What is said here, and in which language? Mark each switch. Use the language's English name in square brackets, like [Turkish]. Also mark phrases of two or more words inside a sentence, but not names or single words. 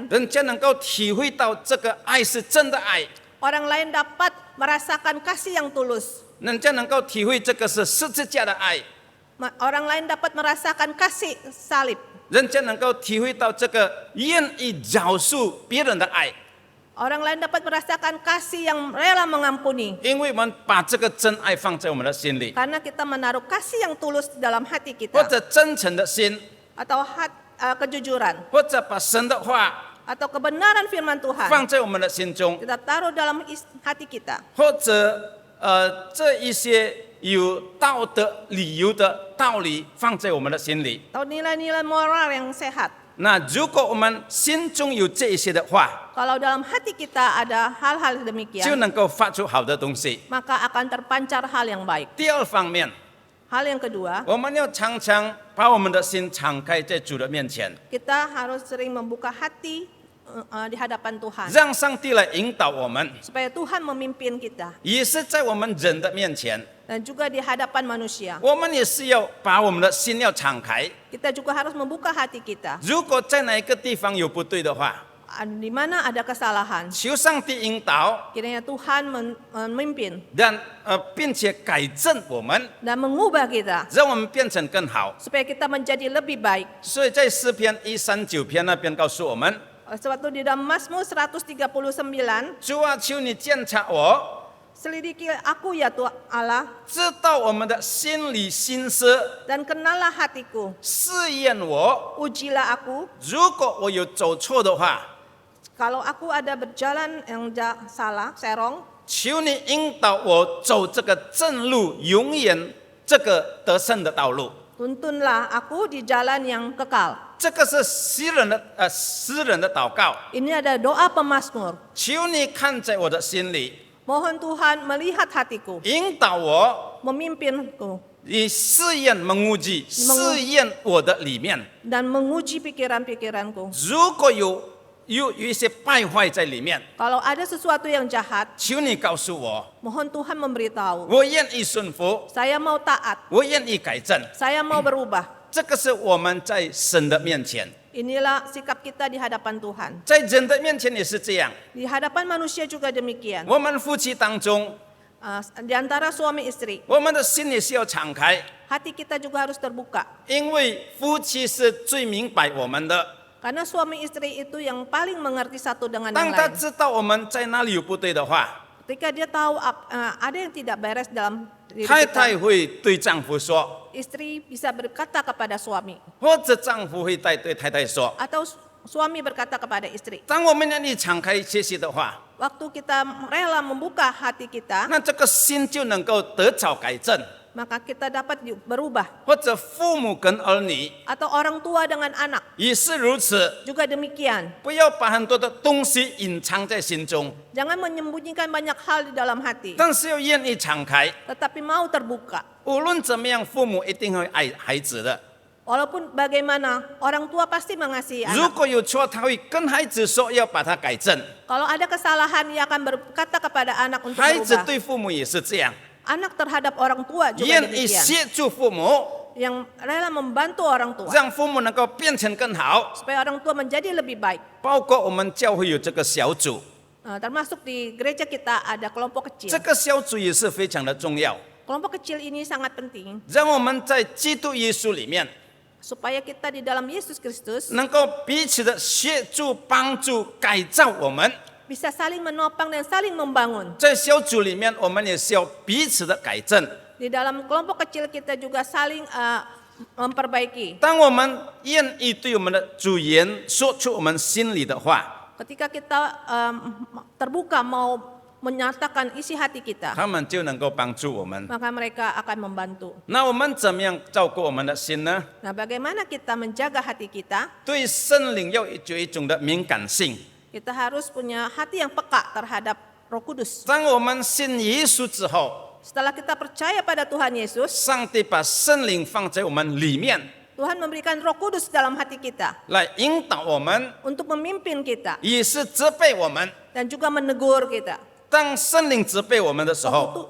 [Chinese] 人家能够体会到这个爱是真的爱， [Indonesian] orang lain dapat merasakan kasih yang tulus. [Chinese] 人家能够体会这个是十字架的爱， [Indonesian] Orang lain dapat merasakan kasih salib. [Chinese] 人家能够体会到这个愿意饶恕别人的爱， [Indonesian] Orang lain dapat merasakan kasih yang rela mengampuni. [Chinese] 因为我们把这个真爱放在我们的心里， [Indonesian] Karena kita menaruh kasih yang tulus di dalam hati [Chinese] 或 [Indonesian] kita. [Chinese] 者真诚的心， [Indonesian] Atau kejujuran. [Chinese] 或者把神的话 [Indonesian] Atau kebenaran firman Tuhan. [Chinese] 放在我们的心中， [Indonesian] Kita taruh dalam hati kita. [Chinese] 或者这一些有道德理由的道理放在我们的心里。 [Indonesian] Atau nilai-nilai moral yang sehat. [Chinese] 那如果我们心中有这一些的话， [Indonesian] Kalau dalam hati kita ada hal-hal [Chinese] 就 [Indonesian] demikian, [Chinese] 能够发出好的东西。 [Indonesian] maka akan terpancar hal yang baik. [Chinese] 第二方面， [Indonesian] Hal yang kedua, [Chinese] 我们要常常把我们的心敞开在主的面前， [Indonesian] kita harus sering membuka hati di hadapan Tuhan. [Chinese] 让上帝来引导我们， [Indonesian] Supaya Tuhan memimpin kita. [Chinese] 也是在我们人的面前， [Indonesian] Dan juga di hadapan manusia. [Chinese] 我们也是要把我们的心要敞开。 [Indonesian] Kita juga harus membuka hati kita. [Chinese] 如果在哪一个地方有不对的话， [Indonesian] Di mana ada kesalahan, [Chinese] 求上帝引导， [Indonesian] kiranya Tuhan memimpin [Chinese] 并且改正我们， [Indonesian] dan mengubah kita. [Chinese] 让我们变成更好。 [Indonesian] Supaya kita menjadi lebih baik. [Chinese] 所以在诗篇139篇那边告诉我们， [Indonesian] Sewaktu di dalam Mazmur 139, [Chinese] 主啊，求你鉴察我， [Indonesian] selidiki aku ya Tuhan Allah, [Chinese] 知道我们的心里心思， [Indonesian] dan kenallah hatiku. [Chinese] 试验我。 [Indonesian] Ujilah aku, [Chinese] 如果我有走错的话， [Indonesian] kalau aku ada berjalan yang salah, serong, [Chinese] 求你引导我走这个正路，永远这个得胜的道路。 [Indonesian] tuntunlah aku di jalan yang kekal. [Chinese] 这个是诗人的祷告。 [Indonesian] Ini ada doa pemazmur. [Chinese] 求你看在我的心里， [Indonesian] Mohon Tuhan melihat hatiku, [Chinese] 引导我， [Indonesian] memimpinku, [Chinese] 以试验menguji，试验我的里面。 [Indonesian] dan menguji pikiran-pikiranku. [Chinese] 如果有一些败坏在里面， [Indonesian] Kalau ada sesuatu yang jahat, [Chinese] 求你告诉我， [Indonesian] mohon Tuhan memberitahu. [Chinese] 我愿意顺服， [Indonesian] Saya mau taat, [Chinese] 我愿意改正。 [Indonesian] saya mau berubah. [Chinese] 这个是我们在神的面前， [Indonesian] Inilah sikap kita di hadapan Tuhan. [Chinese] 在人的面前也是这样。 [Indonesian] Di hadapan manusia juga demikian. [Chinese] 我们夫妻当中， [Indonesian] Di antara suami istri, [Chinese] 我们的心也是要敞开， [Indonesian] hati kita juga harus terbuka. [Chinese] 因为夫妻是最明白我们的。 [Indonesian] Karena suami istri itu yang paling mengerti satu dengan [Chinese] 当 [Indonesian] yang [Chinese] 他 [Indonesian] lain. [Chinese] 知道我们在哪里有不对的话， [Indonesian] Ketika dia tahu ada yang tidak beres dalam diri [Chinese] 太 [Indonesian] kita, [Chinese] 太会对丈夫说， [Indonesian] istri bisa berkata kepada suami, [Chinese] 或者丈夫会对太太说。 [Indonesian] atau suami berkata kepada istri. [Chinese] 当我们愿意敞开学习的话， [Indonesian] Waktu kita rela membuka hati kita, [Chinese] 那这个心就能够得着改正。 [Indonesian] maka kita dapat berubah. [Chinese] 或者父母跟儿女 [Indonesian] Atau orang tua dengan anak [Chinese] 也是如此， [Indonesian] juga demikian. [Chinese] 不要把很多的东西隐藏在心中， [Indonesian] Jangan menyembunyikan banyak hal di dalam hati, [Chinese] 但是要愿意敞开。 [Indonesian] tetapi mau terbuka. [Chinese] 无论怎么样，父母一定会爱孩子的。 [Indonesian] Walaupun bagaimana, orang tua pasti mengasihi [Chinese] 如 [Indonesian] anak. [Chinese] 果有错，他会跟孩子说要把它改正。 [Indonesian] Kalau ada kesalahan, ia akan berkata kepada anak untuk [Chinese] 孩子 [Indonesian] berubah. [Chinese] 对父母也是这样， [Indonesian] Anak terhadap orang tua juga [Chinese] 愿意 [Indonesian] demikian. [Chinese] 协助父母， [Indonesian] Yang rela membantu orang tua [Chinese] 让父母能够变成更好。 [Indonesian] supaya orang tua menjadi lebih baik. [Chinese] 包括我们教会有这个小组， [Indonesian] Termasuk di gereja kita ada kelompok [Chinese] 这 [Indonesian] kecil. [Chinese] 个小组也是非常的重要， [Indonesian] Kelompok kecil ini sangat penting [Chinese] 让我们在基督耶稣里面 [Indonesian] supaya kita di dalam Yesus Kristus [Chinese] 能够彼此的协助、帮助、改造我们。 [Indonesian] bisa saling menopang dan saling membangun. [Chinese] 在小组里面，我们也是要彼此的改正。 [Indonesian] Di dalam kelompok kecil kita juga saling memperbaiki. [Chinese] 当我们愿意对我们的主言说出我们心里的话， [Indonesian] Ketika kita terbuka mau menyatakan isi hati kita, [Chinese] 他们就能够帮助我们。 [Indonesian] maka mereka akan membantu. [Chinese] 那我们怎么样照顾我们的心呢？ [Indonesian] Nah, bagaimana kita menjaga hati kita? [Chinese] 对圣灵要有一种的敏感性。 [Indonesian] Kita harus punya hati yang peka terhadap Roh Kudus. [Chinese] 当我们信耶稣之后， [Indonesian] Setelah kita percaya pada Tuhan Yesus, [Chinese] 上帝把圣灵放在我们里面， [Indonesian] Tuhan memberikan Roh Kudus dalam hati kita [Chinese] 来引导我们， [Indonesian] untuk memimpin kita [Chinese] 也是责备我们。 [Indonesian] dan juga menegur kita. [Chinese] 当圣灵责备我们的时候，